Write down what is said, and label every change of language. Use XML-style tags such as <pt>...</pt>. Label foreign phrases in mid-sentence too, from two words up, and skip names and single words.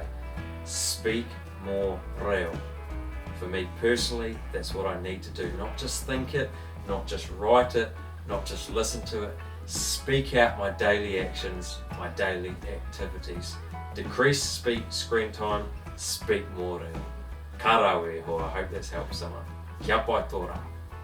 <en>Speak more reo. For me personally, that's what I need to do. Not just think it, not just write it, not just listen to it. Speak out my daily actions, my daily activities. Decrease screen time, speak more reo.</en> <mi>Ka rawe hoa,</mi> <en>I hope that's helped someone.</en> <mi>Kia pai tō rā.</mi>